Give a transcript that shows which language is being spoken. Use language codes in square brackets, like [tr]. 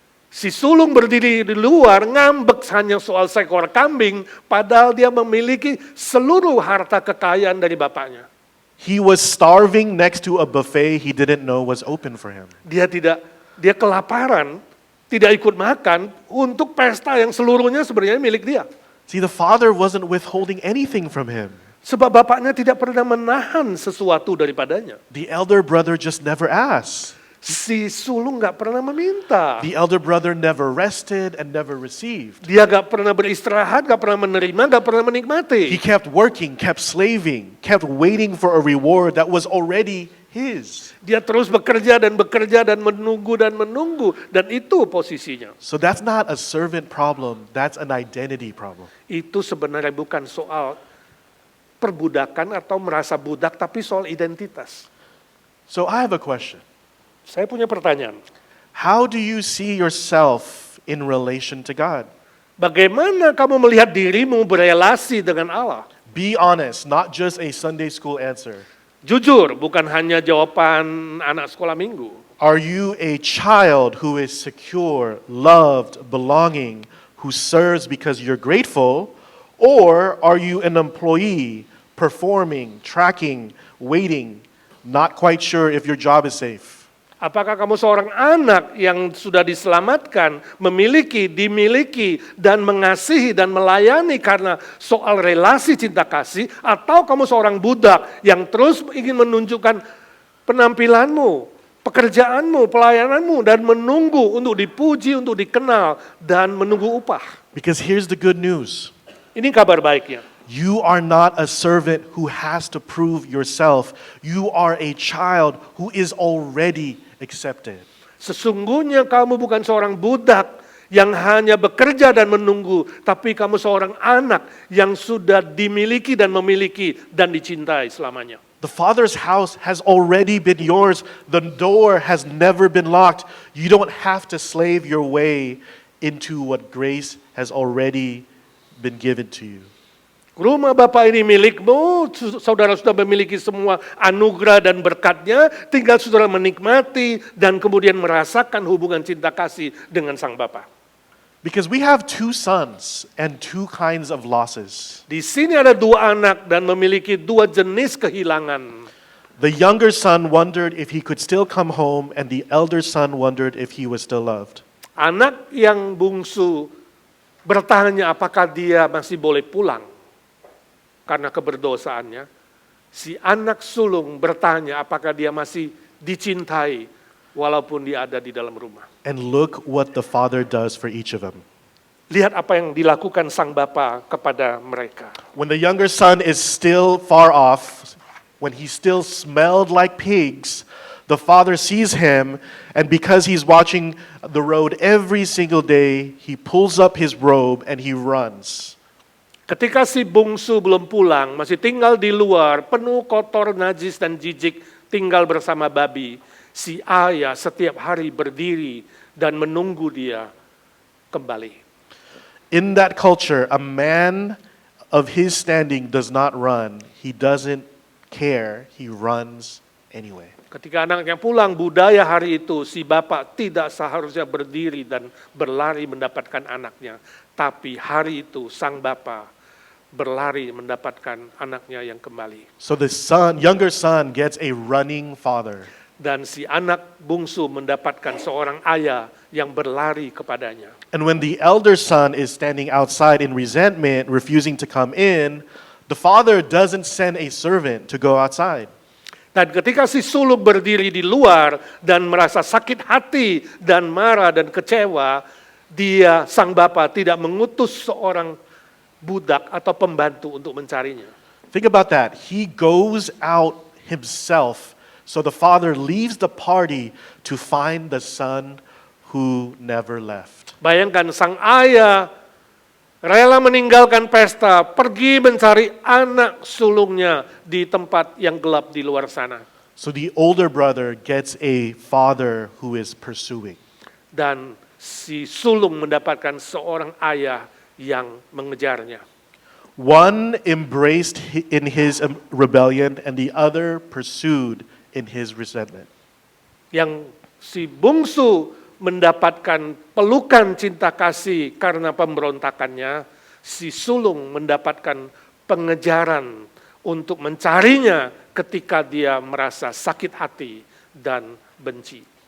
[id] Si sulung berdiri di luar ngambek hanya soal seekor kambing, padahal dia memiliki seluruh harta kekayaan dari bapaknya. [en] He was starving next to a buffet he didn't know was open for him. [id] Dia kelaparan, tidak ikut makan untuk pesta yang seluruhnya sebenarnya milik dia. [en] See, the father wasn't withholding anything from him. [id] Sebab bapaknya tidak pernah menahan sesuatu daripadanya. [en] The elder brother just never asked. [id] Si sulung nggak pernah meminta. [en] The elder brother never rested and never received. [id] Dia nggak pernah beristirahat, nggak pernah menerima, nggak pernah menikmati. [en] He kept working, kept slaving, kept waiting for a reward that was already his. [id] Dia terus bekerja dan menunggu dan itu posisinya. [en] So that's not a servant problem, that's an identity problem. [id] Itu sebenarnya bukan soal perbudakan atau merasa budak, tapi soal identitas. [en] So I have a question. [id] Saya punya pertanyaan. [en] How do you see yourself in relation to God? [id] Bagaimana kamu melihat dirimu berelasi dengan Allah? [en] Be honest, not just a Sunday school answer. [id] Jujur, bukan hanya jawaban anak sekolah minggu. [en] Are you a child who is secure, loved, belonging, who serves because you're grateful? Or are you an employee, performing, tracking, waiting, not quite sure if your job is safe? [id] Apakah kamu seorang anak yang sudah diselamatkan, memiliki, dimiliki, dan mengasihi dan melayani karena soal relasi cinta kasih, atau kamu seorang budak yang terus ingin menunjukkan penampilanmu, pekerjaanmu, pelayananmu, dan menunggu untuk dipuji, untuk dikenal, dan menunggu upah? [en] Because here's the good news. [id] Ini kabar baiknya. [en] You are not a servant who has to prove yourself. You are a child who is already accepted. [id] Sesungguhnya kamu bukan seorang budak yang hanya bekerja dan menunggu, tapi kamu seorang anak yang sudah dimiliki dan memiliki dan dicintai selamanya. [en] The Father's house has already been yours. The door has never been locked. You don't have to slave your way into what grace has already been given to you. [id] Rumah Bapa ini milikmu, saudara sudah memiliki semua anugerah dan berkatnya, tinggal saudara menikmati dan kemudian merasakan hubungan cinta kasih dengan Sang Bapa. [en] Because we have two sons and two kinds of losses. [id] Di sini ada dua anak dan memiliki dua jenis kehilangan. [en] The younger son wondered if he could still come home, and the elder son wondered if he was still loved. [id] Anak yang bungsu bertanya apakah dia masih boleh pulang karena keberdosaannya. Si anak sulung bertanya apakah dia masih dicintai walaupun dia ada di dalam rumah. [en] And look what the Father does for each of them. [id] Lihat apa yang dilakukan Sang Bapa kepada mereka. [en] When the younger son is still far off, when he still smelled like pigs, the father sees him, and because he's watching the road every single day, he pulls up his robe and he runs. [id] Ketika si bungsu belum pulang, masih tinggal di luar, penuh kotor, najis, dan jijik, tinggal bersama babi, si ayah setiap hari berdiri dan menunggu dia kembali. [en] In that culture, a man of his standing does not run. He doesn't care. He runs anyway. [id] Ketika anaknya pulang, budaya hari itu, si bapak tidak seharusnya berdiri dan berlari mendapatkan anaknya. Tapi hari itu, sang bapak berlari mendapatkan anaknya yang kembali. [en] So the younger son gets a running father. [id] Dan si anak bungsu mendapatkan seorang ayah yang berlari kepadanya. [en] And when the elder son is standing outside in resentment, refusing to come in, the father doesn't send a servant to go outside. [id] Dan ketika si sulung berdiri di luar dan merasa sakit hati dan marah dan kecewa, dia, sang bapa, tidak mengutus seorang budak atau pembantu untuk mencarinya. [en] Think about that. He goes out himself. So the father leaves the party to find the son who never left. [id] Bayangkan sang ayah rela meninggalkan pesta, pergi mencari anak sulungnya di tempat yang gelap di luar sana. [en] So the older brother gets a father who is pursuing. [id] Dan si sulung mendapatkan seorang ayah yang mengejarnya. [en] One embraced in his rebellion and the other pursued in his resentment. [id] Yang si bungsu mendapatkan pelukan cinta kasih karena pemberontakannya, si sulung mendapatkan pengejaran untuk mencarinya ketika dia merasa sakit hati dan benci.